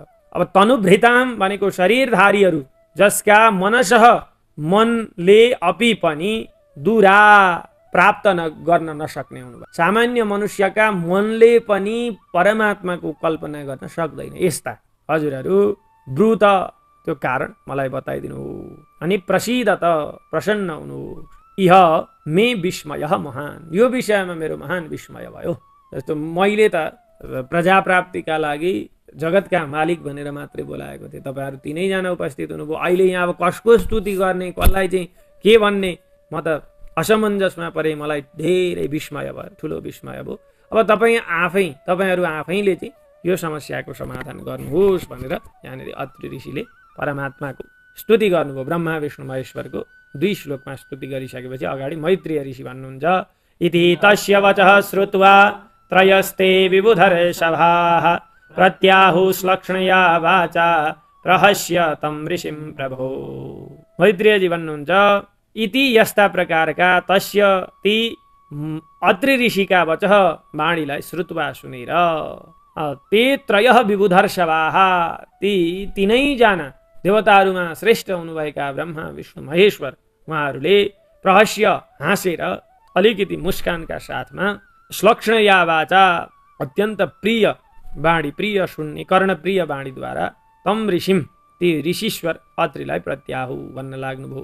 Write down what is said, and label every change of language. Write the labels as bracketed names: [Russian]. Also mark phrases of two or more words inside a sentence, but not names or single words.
[Nepali] अब तनुभृताम भनेको शरीरधारीहरू जसका मनसः मनले अपि पनि दूरा प्राप्त गर्न नसक्ने हुनुभयो। सामान्य मनुष्यका मनले पनि परमात्माको कल्पना गर्न सक्दैन। यस्ता हजुरहरू ब्रूत त्यो कारण मलाई बताइदिनु अनि प्रसीदत प्रसन्न हुनु [Sanskrit] इह मे विस्मय महान [Nepali] यो विषयमा मेरो महान विस्मय भयो। जस्तो मैले त प्रजा प्राप्तिका लागि जगतका मालिक भनेर मात्रै बोलाएको थिएँ, तपाईहरू तीनैजना उपस्थित हुनुभयो। अहिले यहाँ अब कसको स्तुति गर्ने कसलाई चाहिँ के भन्ने म त असमञ्जसमा परे, मलाई धेरै विस्मय भयो, ठुलो विस्मय भयो। अब तपाईहरू आफैले चाहिँ यो समस्याको समाधान गर्नुहोस् भनेर यहाँनिर अत्रि ऋषिले परमात्माको स्तुति गर्नुभयो। ब्रह्मा विष्णु महेश्वरको 2 श्लोकमा स्तुति गरिसकेपछि अगाडि मैत्रेय ऋषि भन्नुहुन्छ [Sanskrit] इति तस्य वचः श्रुत्वा त्रयस्ते विबुधर्षभाः प्रत्याहुश्लक्ष्णया वाचा प्रहस्य तं ऋषिं प्रभो। [Nepali] मैत्रेयजी भन्नुहुन्छ इति यस्ता प्रकारका तस्य ती अत्रि ऋषिका वचः वाणीलाई श्रुत्वा सुनेर [Sanskrit] ते त्रयः विबुधर्षभाः [Nepali] ती तीनैजना देवताहरूमा श्रेष्ठ हुनुभएका ब्रह्मा विष्णु महेश्वर उहाँहरूले प्रहस्य हाँसेर अलिकति मुस्कानका साथमा [Sanskrit] श्लक्ष्णया वाचा [Nepali] अत्यन्त प्रिय वाणी प्रिय सुन्ने कर्णप्रिय वाणीद्वारा [Sanskrit] तम ऋषिम [Nepali] ती ऋषीश्वर अत्रिलाई प्रत्याहु भन्न लाग्नुभयो।